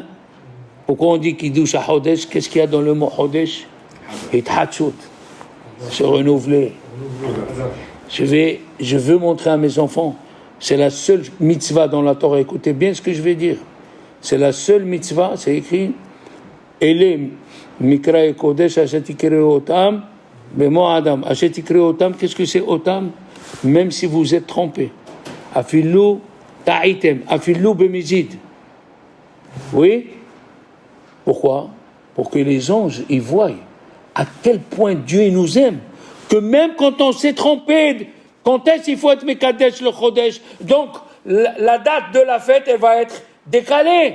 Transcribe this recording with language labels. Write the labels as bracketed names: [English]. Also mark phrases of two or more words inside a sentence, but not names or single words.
[French] Pourquoi on dit [Hebrew] קידוש החודש? [French] Qu'est-ce qu'il y a dans le mot Chodesh? Hithatshut, se renouveler. Je veux montrer à mes enfants, c'est la seule mitzvah dans la Torah, écoutez bien ce que je vais dire. C'est la seule mitzvah, c'est écrit, [Hebrew] אלה מקרא את קודש אשר תקראו אותם במו אדם. אשר תקראו אותם, [French] qu'est-ce que c'est Otam? Même si vous êtes trompés. [Hebrew] אפילו טועים, אפילו במזיד. [French] Oui? Pourquoi? Pour que les anges, ils voient à quel point Dieu il nous aime, que même quand on s'est trompé, quand est-ce qu'il faut être [Hebrew] מקדש לחודש, [French] donc la date de la fête, elle va être décalée.